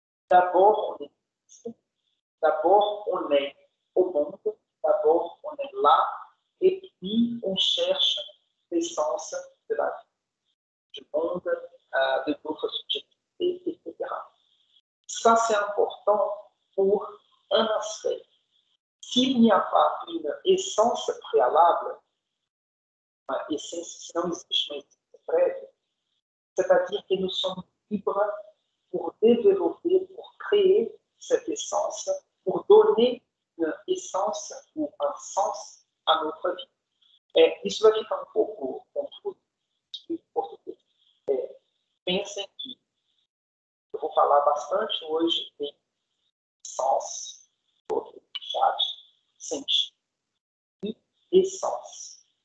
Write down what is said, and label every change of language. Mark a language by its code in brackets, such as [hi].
[fr] D'abord, on existe, d'abord, on est au monde, d'abord, on est là, et puis on cherche l'essence de la vie, du monde, de notre subjectivité, etc. Ça, c'est important pour un aspect. S'il n'y a pas une essence préalable, [pt] essência, se não existe uma essência prévia, [fr] C'est-à-dire que nous sommes libres pour développer, pour créer cette essence, pour donner une essence ou un sens à notre vie. [pt] Isso vai ficar um pouco confuso em português. Pensem que eu vou falar bastante hoje em sens, outro chat, sentido e essence.